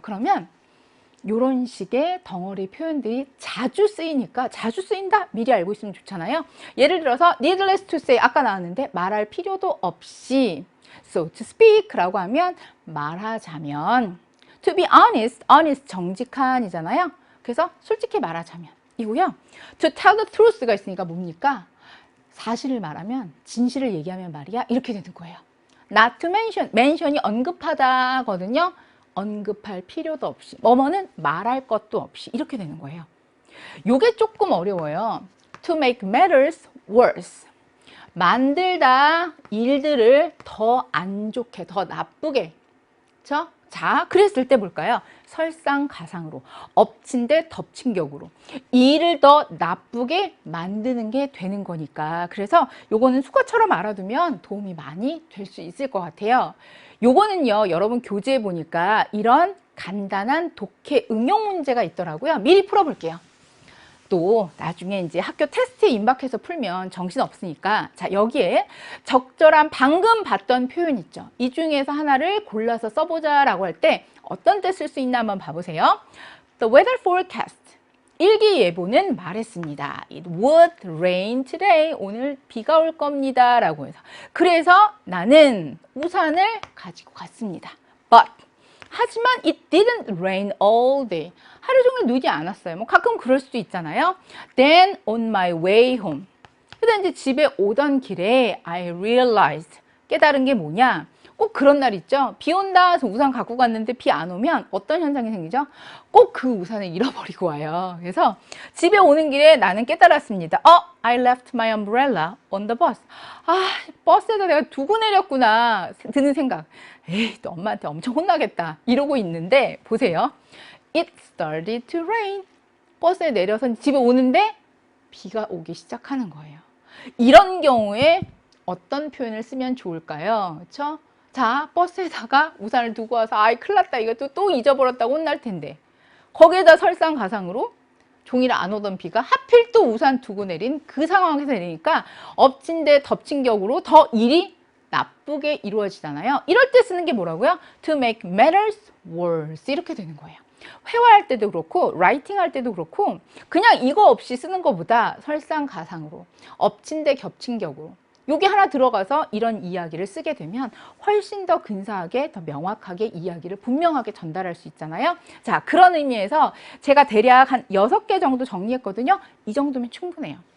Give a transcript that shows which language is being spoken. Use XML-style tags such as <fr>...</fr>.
<ko>그러면 요런 식의 덩어리 표현들이 자주 쓰이니까, 자주 쓰인다? 미리 알고 있으면 좋잖아요. 예를 들어서</ko> <en>needless to say,</en> <ko>아까 나왔는데 말할 필요도 없이,</ko> <en>so to speak</en> <ko>라고 하면 말하자면,</ko> <en>to be honest,</en> <ko>honest 정직한이잖아요. 그래서 솔직히 말하자면 이고요.</ko> <en>to tell the truth</en> <ko>가 있으니까 뭡니까? 사실을 말하면, 진실을 얘기하면 말이야, 이렇게 되는 거예요.</ko> <en>not to mention,</en> <ko>mention이 언급하다거든요. 언급할 필요도 없이, 뭐뭐는 말할 것도 없이, 이렇게 되는 거예요. 요게 조금 어려워요.</ko> <en>to make matters worse,</en> <ko>만들다 일들을 더 안 좋게, 더 나쁘게. 그렇죠? 자, 그랬을 때 볼까요? 설상가상으로, 엎친 데 덮친 격으로 일을 더 나쁘게 만드는 게 되는 거니까. 그래서 요거는 수거처럼 알아두면 도움이 많이 될 수 있을 것 같아요. 요거는요, 여러분 교재에 보니까 이런 간단한 독해 응용 문제가 있더라고요. 미리 풀어볼게요. 또 나중에 이제 학교 테스트에 임박해서 풀면 정신 없으니까, 자, 여기에 적절한 방금 봤던 표현 있죠. 이 중에서 하나를 골라서 써보자 라고 할 때 어떤 때 쓸 수 있나 한번 봐보세요.</ko> <en>The weather forecast,</en> <ko>일기예보는 말했습니다.</ko> <en>It would rain today,</en> <ko>오늘 비가 올 겁니다 라고 해서, 그래서 나는 우산을 가지고 갔습니다.</ko> <en>But,</en> <ko>하지만</ko> <en>it didn't rain all day,</en> <ko>하루 종일 눈이 안 왔어요. 뭐 가끔 그럴 수도 있잖아요.</ko> <en>Then on my way home,</en> <ko>그다음 이제 집에 오던 길에</ko> <en>I realized,</en> <ko>깨달은 게 뭐냐? 꼭 그런 날 있죠. 비 온다 해서 우산 갖고 갔는데 비 안 오면 어떤 현상이 생기죠? 꼭 그 우산을 잃어버리고 와요. 그래서 집에 오는 길에 나는 깨달았습니다.</ko> <en>I left my umbrella on the bus.</en> <ko>아, 버스에다 내가 두고 내렸구나 드는 생각. 에이, 또 엄마한테 엄청 혼나겠다 이러고 있는데, 보세요.</ko> <en>It started to rain.</en> <ko>버스에 내려서 집에 오는데 비가 오기 시작하는 거예요. 이런 경우에 어떤 표현을 쓰면 좋을까요? 그렇죠? 자, 버스에다가 우산을 두고 와서 아이 큰일 났다, 이것도 또 잊어버렸다고 혼날 텐데, 거기에다 설상가상으로 종일 안 오던 비가 하필 또 우산 두고 내린 그 상황에서 내리니까 엎친 데 덮친 격으로 더 일이 나쁘게 이루어지잖아요. 이럴 때 쓰는 게 뭐라고요?</ko> <en>To make matters worse,</en> <ko>이렇게 되는 거예요. 회화할 때도 그렇고 라이팅 할 때도 그렇고, 그냥 이거 없이 쓰는 것보다 설상가상으로, 엎친 데 겹친 격으로 요게 하나 들어가서 이런 이야기를 쓰게 되면 훨씬 더 근사하게, 더 명확하게 이야기를 분명하게 전달할 수 있잖아요. 자, 그런 의미에서 제가 대략 한 6개 정도 정리했거든요. 이 정도면 충분해요.</ko>